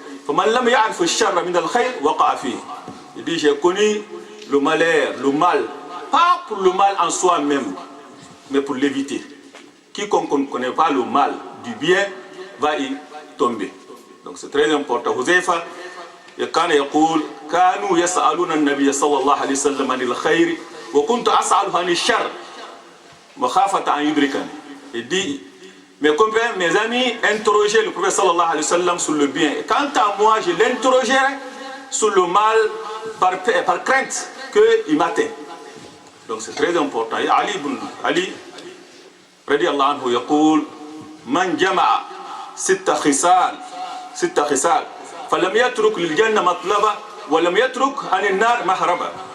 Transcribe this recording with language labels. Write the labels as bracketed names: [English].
[Arabic] Faman lam ya'rif sharra min al-khayr waqa'a fi. [French] Il dit, j'ai connu le malheur, le mal, pas pour le mal en soi-même, mais pour l'éviter. Quiconque ne connaît pas le mal du bien va y tomber. Donc c'est très important. [Arabic] Huzaifa كان يقول كانوا يسألون النبي صلى الله عليه وسلم عن الخير وكنت أسأله عن الشر مخافة أن يدركني. [French] Il dit, mes compagnons, mes amis interrogeaient le prophète [Arabic] sallallahu alayhi wa sallam [French] sur le bien. Et quant à moi, je l'interrogeais sur le mal par crainte qu'il m'atteint. Donc c'est très important. [Arabic] Et Ali رضي الله عنه يقول من جمع ست خصال فلم يترك للجنة مطلبا ولم يترك عن النار مهربا.